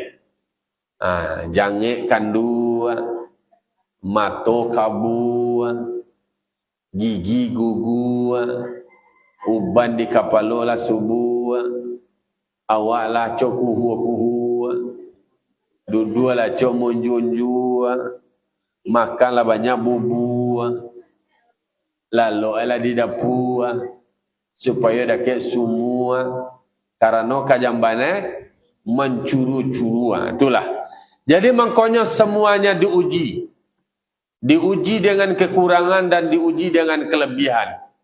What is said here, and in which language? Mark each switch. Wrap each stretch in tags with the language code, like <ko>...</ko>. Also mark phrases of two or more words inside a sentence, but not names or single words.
<min>Jangik kandu, mato kabu, gigi gugu, uban di kapalo lah subuh, awak lah cok kuhu, duduk lah cok munjunju, makan lah banyak bubu, lalu lah di dapur, supaya dapat semua, karena kajambana mencuru-curu, itulah.</min> <id>Jadi makanya semuanya diuji. Diuji dengan kekurangan dan diuji dengan kelebihan.</id>